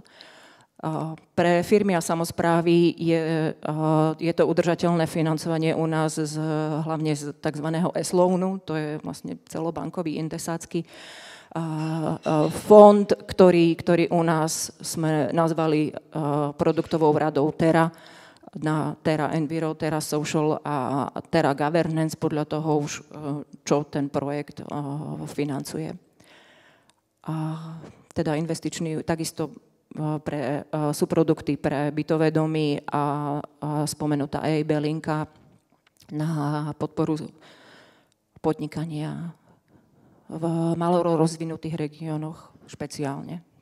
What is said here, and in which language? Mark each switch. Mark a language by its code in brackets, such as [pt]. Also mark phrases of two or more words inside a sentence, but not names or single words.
[sk] Pre firmy a samosprávy je to udržateľné financovanie u nás hlavne z tzv. S-loanu, to je vlastne celobankový indesácky fond, ktorý u nás sme nazvali produktovou radou TERA, na TERA Enviro, TERA Social a TERA Governance, podľa toho už, čo ten projekt financuje. Teda investičný, takisto sú produkty pre bytové domy a spomenutá EIB linka na podporu podnikania v malo rozvinutých regiónoch špeciálne.